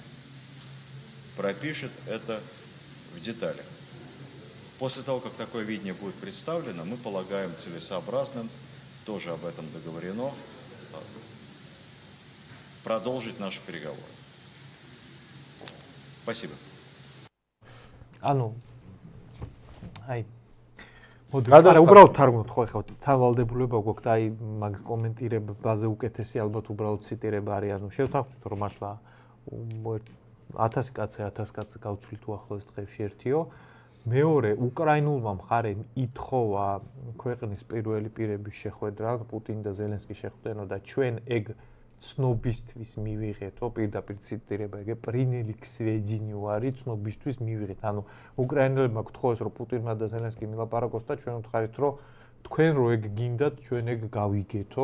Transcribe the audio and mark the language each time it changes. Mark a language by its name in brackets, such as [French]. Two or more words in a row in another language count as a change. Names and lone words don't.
[Russian] Пропишет это в деталях. После того, как такое видение будет представлено, мы полагаем целесообразным, тоже об этом договорено, продолжить наши переговоры. Спасибо. [Georgian] ანუ აი მოდი არა უბრალოდ თარგმნოთ ხო ეხლა თავალდებულება გვაქვს და აი მაგ კომენტირებაზე უკეთესი ალბათ უბრალოდ ციტირება არის ანუ შევთანხმდით რომ მართლა 1000 კაცი გავცვლით უახლოეს დღეებში ერთიო მეორე უკრაინულმა მხარემ ითხოვა ქვეყნის პირველი პირების შეხვედრა პუტინ და ზელენსკი შეხვდენო და ჩვენ ეგ ცნობისთვის მივიღეთო პირდაპირ ციტირება ეგ [Russian] приняли к сведению [Georgian] არის ცნობისთვის მივიღეთ ანუ უკრაინელებმა გთხოვეს რომ პუტინმა და ზელენსკიმ ილაპარაკოს და ჩვენ ვთქვით რომ თქვენ რო ეგ გინდათ ჩვენ ეგ გავიგეთო